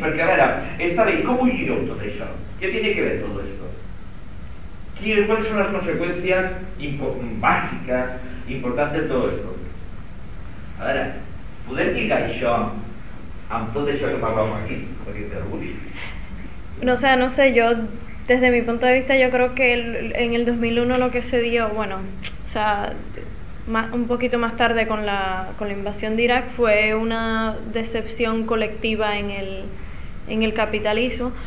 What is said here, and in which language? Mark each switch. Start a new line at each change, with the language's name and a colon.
Catalan: Perquè a veure, està bé, com ho lligueu tot això?
Spanish: ¿Qué tiene que ver todo esto? ¿Cuáles son las consecuencias básicas, importantes de todo esto? A ver,
Catalan: ¿poder lligar això amb tot això que parlàvem aquí? Perquè té orgull.
Spanish: No sé, yo desde mi punto de vista yo creo que en el 2001 lo que se dio, bueno, o sea, un poquito más tarde con la invasión de Irak fue una decepción colectiva en el capitalismo.